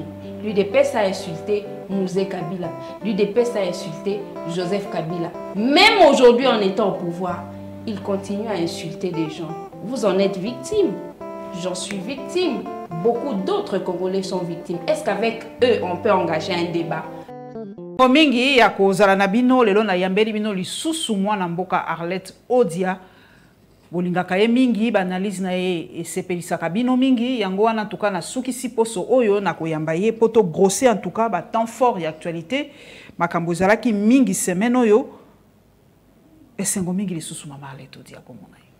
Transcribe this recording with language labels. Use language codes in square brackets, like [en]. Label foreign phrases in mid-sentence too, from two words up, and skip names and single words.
[fr] L'UDPS a insulté Mouzé Kabila. L'UDPS a insulté Joseph Kabila. Même aujourd'hui, en étant au pouvoir, il continue à insulter des gens. Vous en êtes victime. J'en suis victime. Beaucoup d'autres Congolais sont victimes. Est-ce qu'avec eux, on peut engager un débat? [ln] Mingi ya kozala na bino lelo na yambeli bino lisusu mwana mboka Arlette Odia. Bolingaka ye mingi banalize na ye esepelisaka bino mingi yango wana tuka na suki si poso oyo na koyamba ye poto grosser [fr] en tout cas [ln] ba [fr] temps fort [ln] ya actualité makambo ezalaki mingi semaine oyo esengo mingi lisusu mama Arlette Odia komona ye